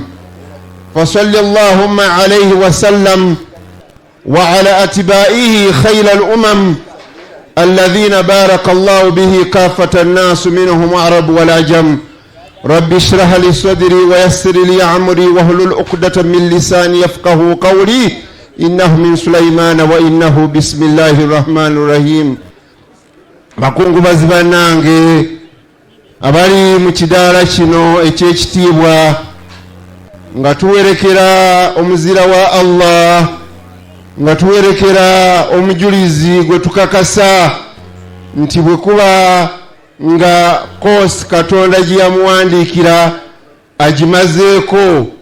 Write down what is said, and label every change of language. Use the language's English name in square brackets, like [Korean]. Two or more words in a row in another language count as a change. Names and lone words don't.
[Arabic] فصل اللهم عليه وسلم وعلى أتباعه خير الأمم الذين بارك الله به كافة الناس منهم عرب والعجم رب اشرح لي صدري ويسر لي أمري واحلل عقدة من لساني يفقهوا قولي إنه من سليمان وإنه بسم الله الرحمن الرحيم. [Ganda] bakungu bazibanange abali mu kidaala kino ekyekitiibwa nga tuwerekera omuzira wa Allah nga tuwerekera omujulizi gwe tukakasa nti bwe kuba nga kosi Katonda gye yamuwandiikira agimazeeko